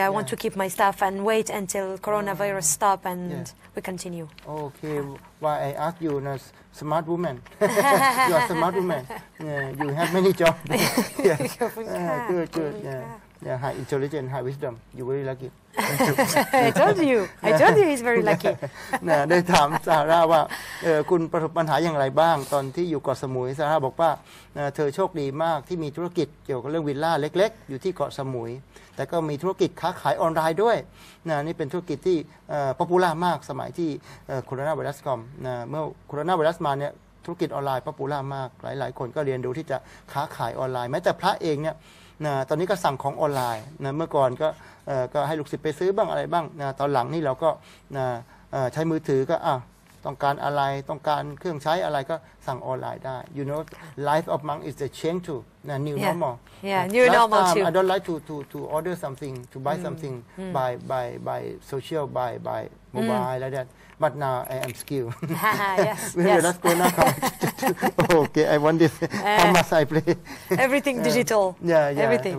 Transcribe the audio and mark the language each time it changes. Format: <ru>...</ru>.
<en>I want to keep my staff and wait until coronavirus stop and we continue. Okay. Why I ask you, smart woman. You are smart woman. You have many jobs. Good. High intelligence, high wisdom. You very lucky. I told you he's very lucky.</en> <th>ได้ถามซาร่าว่าคุณประสบปัญหาอย่างไรบ้างตอนที่อยู่เกาะสมุยซาร่าบอกว่าเธอโชคดีมากที่มีธุรกิจเกี่ยวกับเรื่องวิลล่าเล็กๆอยู่ที่เกาะสมุยแต่ก็มีธุรกิจค้าขายออนไลน์ด้วยนี่เป็นธุรกิจที่ป๊อปปูล่ามากสมัยที่โคโรนาไวรัสเมื่อโคโรนาไวรัสมาเนี่ยธุรกิจออนไลน์ป๊อปปูล่ามากหลายๆคนก็เรียนรู้ที่จะค้าขายออนไลน์แม้แต่พระเองเนี่ยตอนนี้ก็สั่งของออนไลน์เมื่อก่อน ก็ให้ลูกศิษย์ไปซื้อบ้างอะไรบ้างตอนหลังนี่เราก็ใช้มือถือก็ต้องการอะไรต้องการเครื่องใช้อะไรก็สั่งออนไลน์ได้</th> <en>You know life of monk is the change to new normal. New normal too. I don't like to order something to buy something by social by mobile like that. But now I am skilled. Let's go now. Okay, I want this. How much I play? Everything digital. Everything.</en>